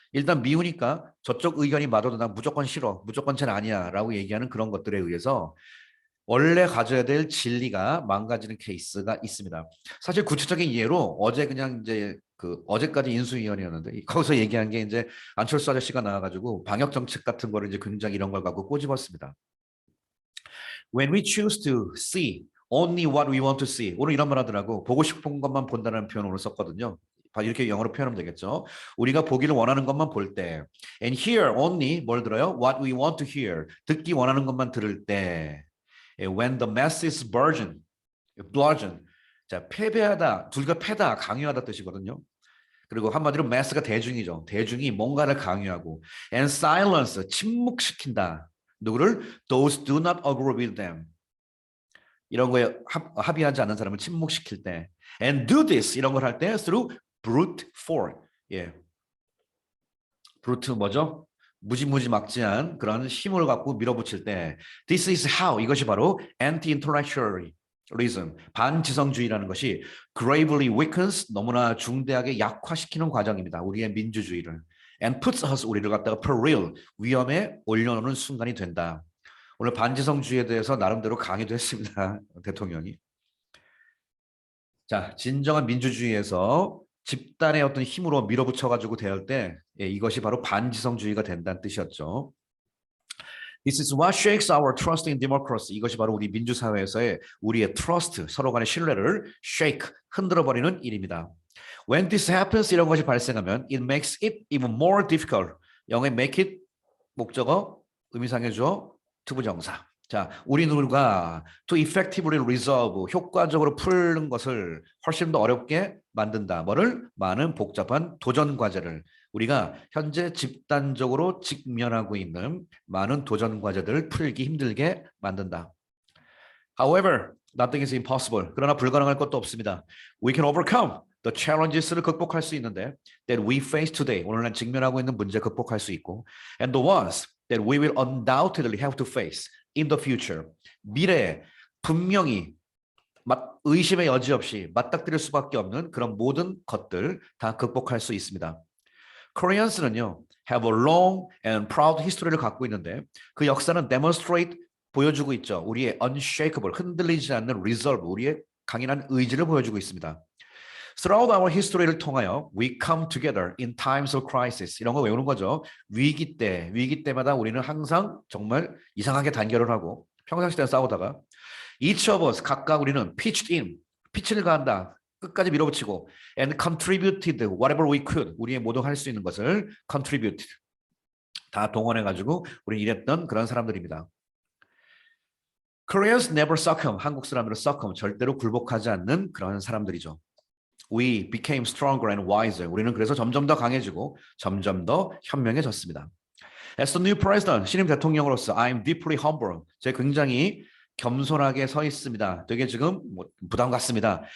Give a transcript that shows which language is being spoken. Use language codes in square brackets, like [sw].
[ko] 일단 미우니까 저쪽 의견이 맞아도 난 무조건 싫어. 무조건 쟤는 아니야라고 얘기하는 그런 것들에 의해서 원래 가져야 될 진리가 망가지는 케이스가 있습니다. 사실 구체적인 예로 어제 그냥 이제 그 어제까지 인수위원회였는데 거기서 얘기한 게 이제 안철수 아저씨가 나와가지고 방역 정책 같은 거를 이제 굉장히 이런 걸 갖고 꼬집었습니다. [en] When we choose to see only what we want to see. [ko] 오늘 이런 말 하더라고. 보고 싶은 것만 본다는 표현을 오늘 썼거든요. 이렇게 영어로 표현하면 되겠죠. 우리가 보기를 원하는 것만 볼 때. [en] And hear only [ko] 뭘 들어요? [en] What we want to hear. [ko] 듣기 원하는 것만 들을 때. [en] When the mass is burgeon. [ko] 자, 패배하다. 둘과 패다. 강요하다 뜻이거든요. 그리고 한마디로 mass가 대중이죠. 대중이 뭔가를 강요하고. [en] And silence. [ko] 침묵시킨다. 누구를? [en] Those do not agree with them. [ko] 이런 거에 합의하지 않는 사람을 침묵시킬 때. [en] And do this. [ko] 이런 걸 할 때 [en] through brute force. [ko] 예. brute 뭐죠? 무지막지한 그런 힘을 갖고 밀어붙일 때. [en] This is how. [ko] 이것이 바로 anti-intellectualism. 반지성주의라는 것이 [en] gravely weakens. [ko] 너무나 중대하게 약화시키는 과정입니다. 우리의 민주주의를. [en] And puts us. [ko] 우리를 갖다가 peril. 위험에 올려놓는 순간이 된다. 오늘 반지성주의에 대해서 나름대로 강의도 했습니다. 대통령이. 자, 진정한 민주주의에서 집단의 어떤 힘으로 밀어붙여가지고 대할 때 이것이 바로 반지성주의가 된다는 뜻이었죠. [en] This is what shakes our trust in democracy. [ko] 이것이 바로 우리 민주사회에서의 우리의 trust, 서로 간의 신뢰를 shake, 흔들어버리는 일입니다. [en] When this happens, [ko] 이런 것이 발생하면 [en] it makes it even more difficult. [ko] 영어의 make it, 목적어, 의미상의 주어, 투부정사. 자, 우리 누가 [en] to effectively resolve, [ko] 효과적으로 푸는 것을 훨씬 더 어렵게 만든다. 뭐를? 많은 복잡한 도전 과제를 우리가 현재 집단적으로 직면하고 있는 많은 도전 과제들을 풀기 힘들게 만든다. [en] However, nothing is impossible. [ko] 그러나 불가능할 것도 없습니다. [en] We can overcome the challenges를 [ko] 극복할 수 있는데 [en] that we face today. [ko] 오늘날 직면하고 있는 문제 극복할 수 있고 [en] and the ones that we will undoubtedly have to face in the future. [ko] 미래에 분명히 의심의 여지 없이 맞닥뜨릴 수밖에 없는 그런 모든 것들 다 극복할 수 있습니다. [en] Koreans는요, have a long and proud history를 [ko] 갖고 있는데 그 역사는 [en] demonstrate [ko] 보여주고 있죠. 우리의 unshakable, 흔들리지 않는 resolve, 우리의 강인한 의지를 보여주고 있습니다. [en] Throughout our history를 통하여 we come together in times of crisis. [ko] 이런 거 외우는 거죠. 위기 때마다 우리는 항상 정말 이상하게 단결을 하고 평상시대에 싸우다가 [en] each of us, [ko] 각각 우리는 [en] pitched in, [ko] 피치를 가한다. 끝까지 밀어붙이고 [en] and contributed whatever we could. [ko] 우리의 모두 할 수 있는 것을 contributed. 다 동원해가지고 우리 일했던 그런 사람들입니다. [en] Koreans never succumb. [ko] 한국 사람들은 succumb, 절대로 굴복하지 않는 그런 사람들이죠. [en] We became stronger and wiser. [ko] 우리는 그래서 점점 더 강해지고 점점 더 현명해졌습니다. [en] As the new president, [ko] 신임 대통령으로서 [en] I'm deeply humbled. [ko] 제가 굉장히 겸손하게 서 있습니다. 되게 지금 부담 갖습니다.